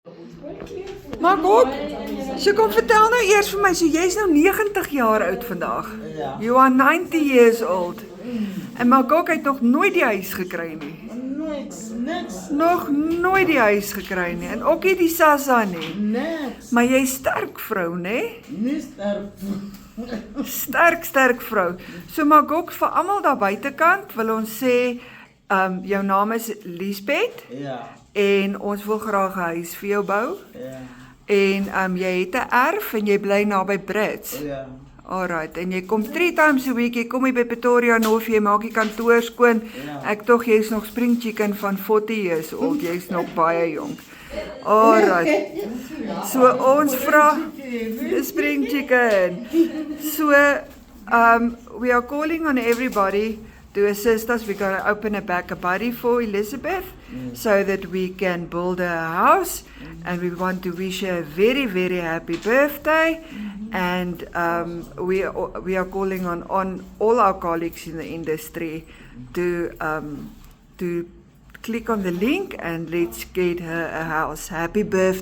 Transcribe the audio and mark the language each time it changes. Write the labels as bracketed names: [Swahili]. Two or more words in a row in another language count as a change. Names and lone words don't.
[Afrikaans] Maar ook, so kom vertel nou eers vir my, so jy is nou 90 jaar oud vandag. Ja. [English] You are 90 years old. [Afrikaans] En Magok het nog nooit die huis gekry nie. Niks. Nog nooit die huis gekry nie. En ook nie die Sassa nie. Niks. Maar jy is sterk vrou, né? Nie sterk. Sterk vrou. So Magok, vir almal daar buitekant wil ons sê, jou naam is Liesbeth. Ja. En ons wil graag 'n huis vir jou bou. Ja. En jy het 'n erf en jy bly naby Brits. Ja. Alright, en jy kom 3 [English] times a week, [Afrikaans] jy kom hier by Pretoria North, jy maak die kantoor skoon. Ja. Ek tog jy's nog [English] spring chicken [Afrikaans] van 40 [English] years old, [Afrikaans] jy's nog baie jonk. Alright. So ons vra [English] spring chicken. So we are calling on everybody to assist us. We're going to open a buddy for Elizabeth so that we can build a house, and we want to wish her a very, very happy birthday. And we are calling on all our colleagues in the industry to click on the link and let's get her a house.